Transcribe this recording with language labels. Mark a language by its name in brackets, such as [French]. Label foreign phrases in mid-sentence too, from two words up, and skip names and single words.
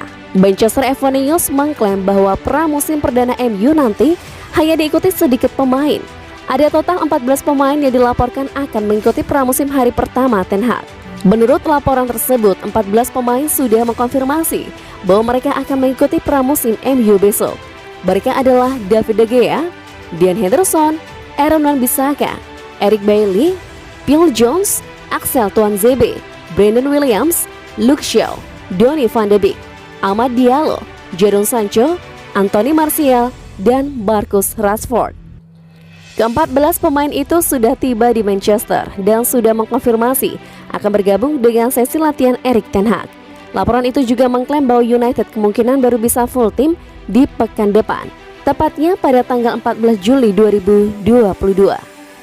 [Indonesian] Manchester Evening News mengklaim bahwa pramusim perdana MU nanti hanya diikuti sedikit pemain. Ada total 14 pemain yang dilaporkan akan mengikuti pramusim hari pertama Ten Hag. Menurut laporan tersebut, 14 pemain sudah mengkonfirmasi bahwa mereka akan mengikuti pramusim MU besok. Mereka adalah David De Gea, Dean Henderson, Aaron Wan-Bissaka, Eric Bailly, Phil Jones, Axel Tuanzebe, Brandon Williams, Luke Shaw, Donny van de Beek, Amad Diallo, Jadon Sancho, Anthony Martial, dan Marcus Rashford. Ke-14 pemain itu sudah tiba di Manchester dan sudah mengkonfirmasi akan bergabung dengan sesi latihan Erik ten Hag. Laporan itu juga mengklaim bahwa United kemungkinan baru bisa full tim di pekan depan, tepatnya pada tanggal 14 Juli 2022.